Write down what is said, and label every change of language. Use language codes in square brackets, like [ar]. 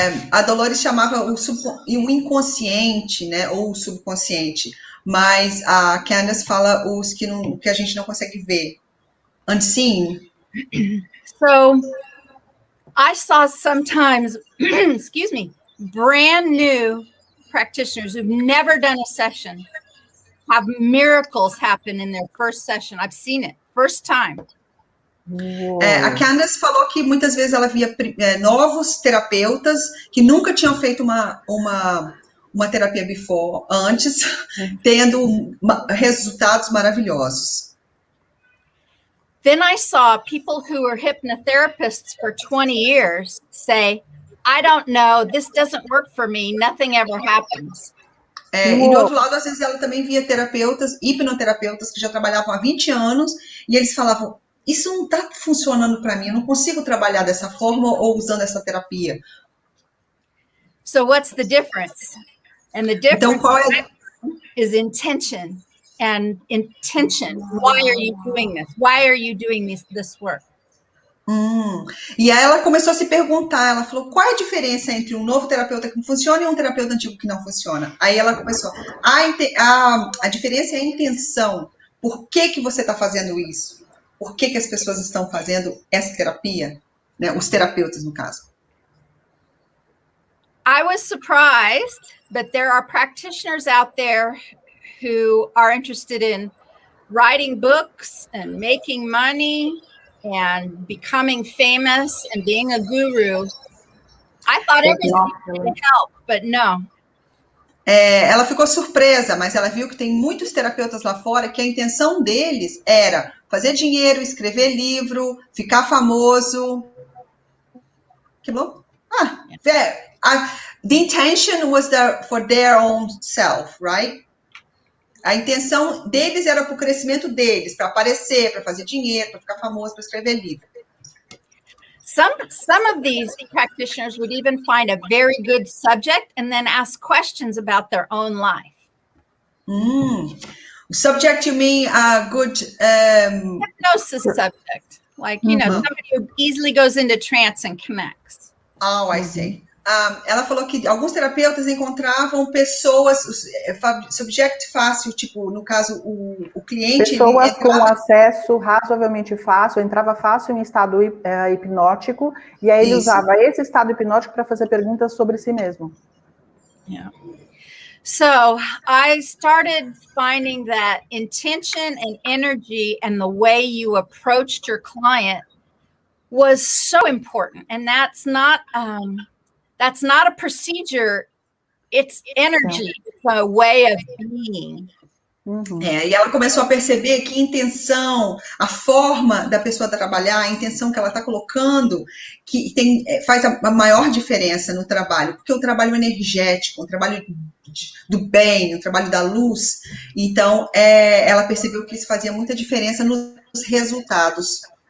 [pt] A Dolores chamava o inconsciente, né, ou o subconsciente, mas a Candace fala os que a gente não consegue ver. [en] Unseen. So I saw sometimes, excuse me, brand new practitioners who've never done a session have miracles happen in their first session. I've seen it, first time. [pt] A Candace falou que muitas vezes ela via novos terapeutas que nunca tinham feito uma terapia antes, tendo resultados maravilhosos. [en] Then I saw people who were hypnotherapists for 20 years say, I don't know, this doesn't work for me, nothing ever happens. [pt] E do outro lado, às vezes ela também via hipnoterapeutas que já trabalhavam há 20 anos, e eles falavam, isso não está funcionando para mim, eu não consigo trabalhar dessa forma ou usando essa terapia. [en] So what's the difference? And the difference is intention. And intention. Why are you doing this? Why are you doing this work? [pt] E aí ela começou a se perguntar, ela falou, qual é a diferença entre um novo terapeuta que funciona e um terapeuta antigo que não funciona? Aí ela começou, a diferença é a intenção. Por que você está fazendo isso? Por que as pessoas estão fazendo essa terapia? Né? Os terapeutas, no caso. [en] I was surprised, but there are practitioners out there who are interested in writing books and making money and becoming famous and being a guru. I thought everything would help, but no. [pt] Ela ficou surpresa, mas ela viu que tem muitos terapeutas lá fora que a intenção deles era fazer dinheiro, escrever livro, ficar famoso. Que bom? [en] The intention was for their own self, right? [pt] A intenção deles era para o crescimento deles, para aparecer, para fazer dinheiro, para ficar famoso, para escrever livro. [en] Some of these practitioners would even find a very good subject and then ask questions about their own life. Subject, you mean a good... Hypnosis subject. Like, you know, somebody who easily goes into trance and connects. Oh, I see. [pt] Ela falou que alguns terapeutas encontravam pessoas, subject fácil, tipo, no caso, o cliente... Pessoas com acesso razoavelmente fácil, entrava fácil em estado hipnótico, e aí ele usava esse estado hipnótico para fazer perguntas sobre si mesmo. [en] Yeah. So I started finding that intention and energy and the way you approached your client was so important. And that's not a procedure, it's energy, it's a way of being. [pt] E ela começou a perceber que intenção, a forma da pessoa trabalhar, a intenção que ela está colocando, que faz a maior diferença no trabalho, porque o trabalho energético, o trabalho do bem, o trabalho da luz, então ela percebeu que isso fazia muita diferença nos resultados.